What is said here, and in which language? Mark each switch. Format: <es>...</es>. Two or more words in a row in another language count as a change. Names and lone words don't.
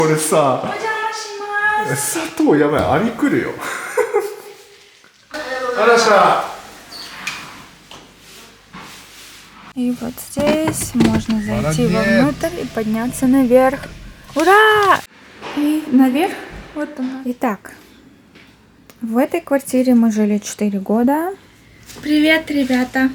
<ja>これさ、砂糖やばい、アリ来るよ。あらっしゃ。</ja> <ru>И вот здесь можно зайти вовнутрь и подняться наверх. Ура! И наверх. Вот она. Итак, в этой квартире мы жили 4 года. Привет, ребята!</ru>